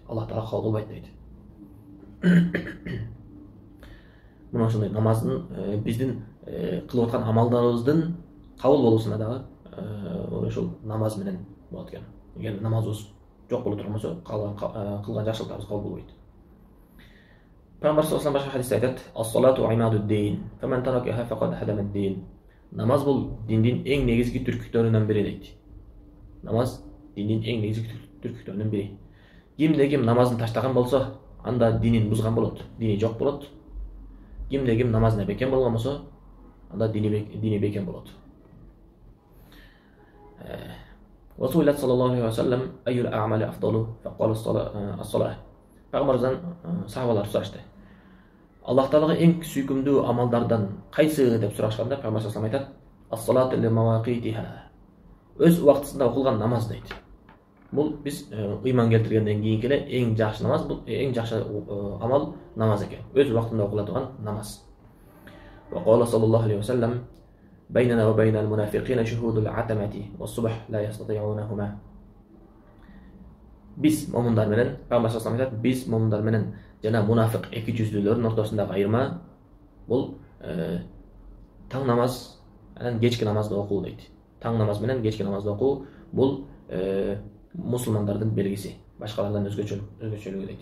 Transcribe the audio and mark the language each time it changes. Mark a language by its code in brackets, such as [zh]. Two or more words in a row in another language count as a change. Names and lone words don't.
[ky] Аллах Таала кабыл кылбайт дейт. Мына ошондой намаздын биздин кылып аткан амалдарыбыздын кабыл болуусуна дагы ошол намаз менен болот экен. Эгер намазыбыз жок боло турган болсо, кылган жакшылыктарыбыз кабыл болбойт. Пайгамбар [ar] صلى الله عليه وسلم [ky] башка хадисте айтат: [ar] "الصلاة عماد الدين، فمن تركها فقد هدم الدين." [ky] Намаз бул диндин эң негизги түркүктөрүнөн бири дейт. Намаз диндин эң негизги түркүктөрүнөн бири. Кимде ким намазын таштаган болсо, анда динин бузган болот, дини жок болот. Кимде ким намазына бекем болгон болсо, анда дини бекем болот. [ar] رسول صلى الله عليه وسلم: "أي الأعمال أفضل?" فقال الصلاة. [ky] Пайгамбардан сахабалар сурашты. Аллах Таалага эң сүйкүмдүү амалдардан кайсы деп сурашканда, Пайгамбар [ar] صلى الله عليه وسلم [ky] айтат: [ar] "الصلاة لمواقيتها." [ky] Өз убактысында окулган намаз дейт. Бул биз ыйман келтиргенден кийинки эле эң жакшы намаз, бул эң жакшы амал намаз экен. Өз убактында окула турган намаз. [ar] وقال صلى الله عليه وسلم: "بيننا وبين المنافقين شهود العتمة والصبح لا يستطيعونهما." [ky] Биз момундар менен, Пайгамбар [ar] صلى الله عليه وسلم [ky] айтат, биз момундар менен жана мунафик эки жүздүүлөрдүн ортосундагы айырма бул таң намаз менен кечки намазды окуу дейт. Таң намаз менен кечки намазды окуу бул мусулмандардын белгиси, башкалардан өзгөчөлүгү дейт.